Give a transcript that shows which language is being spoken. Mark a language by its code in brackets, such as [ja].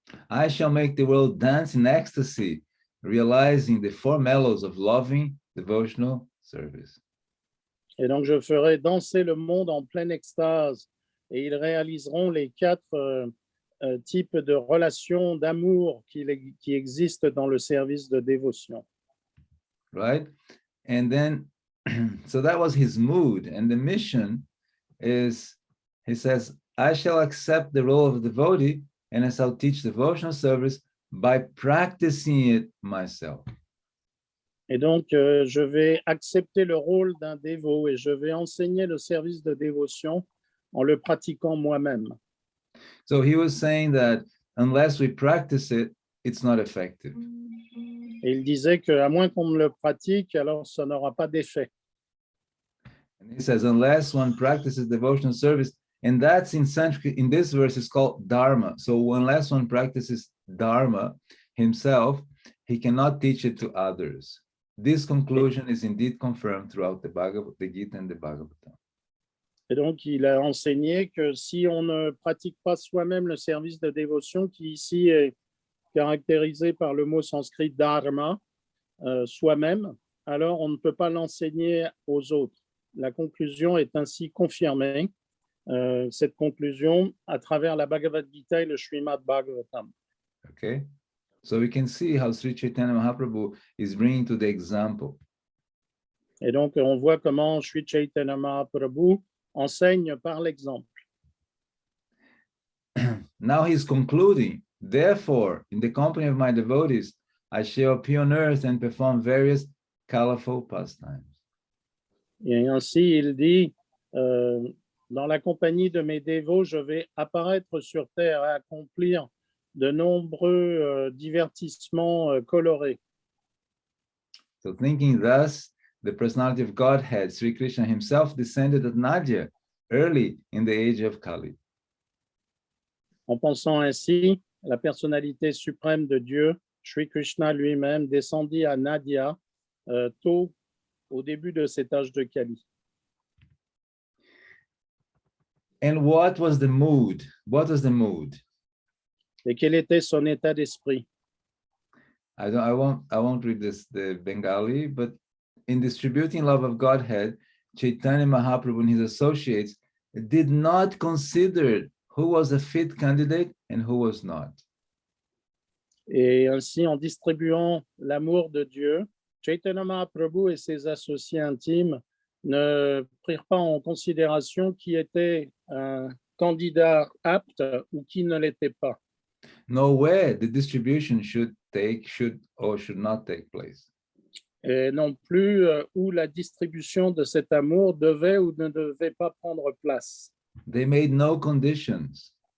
[en] I shall make the world dance in ecstasy, realizing the four mellows of loving devotional service. [fr] Et donc, je ferai danser le monde en pleine extase et ils réaliseront les 4 types de relations d'amour qui existent dans le service de dévotion. [en] Right? And then, so that was his mood. And the mission is, he says, I shall accept the role of devotee and I shall teach devotional service by practicing it myself. [fr] Et donc, je vais accepter le rôle d'un dévot et je vais enseigner le service de dévotion en le pratiquant moi-même. [en] So he was saying that unless we practice it, it's not effective. [fr] Et il disait qu'à moins qu'on ne le pratique, alors ça n'aura pas d'effet. [en] And he says, unless one practices devotional service, and that's in Sanskrit, in this verse, is called Dharma. So unless one practices Dharma himself, he cannot teach it to others. This conclusion is indeed confirmed throughout the Gita and the Bhagavatam. [fr] Et donc, il a enseigné que si on ne pratique pas soi-même le service de dévotion, qui ici est caractérisé par le mot sanskrit dharma, soi-même, alors on ne peut pas l'enseigner aux autres. La conclusion est ainsi confirmée, cette conclusion, à travers la Bhagavad Gita et le Srimad Bhagavatam. [en] Okay, so we can see how Sri Chaitanya Mahaprabhu is bringing to the example. [fr] Et donc, on voit comment Sri Chaitanya Mahaprabhu enseigne par l'exemple. [en] Now he's concluding, therefore, in the company of my devotees, I shall appear on earth and perform various colorful pastimes. [fr] Et ainsi, il dit, dans la compagnie de mes dévots, je vais apparaître sur terre et accomplir de nombreux divertissements colorés. [en] So thinking thus, the personality of Godhead, Sri Krishna himself, descended at Nadia early in the age of Kali. [fr] En pensant ainsi, la personnalité suprême de Dieu, Sri Krishna lui-même, descendit à Nadia tôt au début de cet âge de Kali. [en] And what was the mood? What was the mood? [fr] Et quel était son état d'esprit? [en] I won't read the Bengali, but in distributing love of Godhead, Chaitanya Mahaprabhu and his associates did not consider who was a fit candidate and who was not. [fr] Et ainsi, en distribuant l'amour de Dieu, Chaitanya Mahaprabhu et ses associés intimes ne prirent pas en considération qui était un candidat apte ou qui ne l'était pas. [en] Nowhere the distribution should or should not take place. [fr] Et non plus où la distribution de cet amour devait ou ne devait pas prendre place. [en] They made no conditions.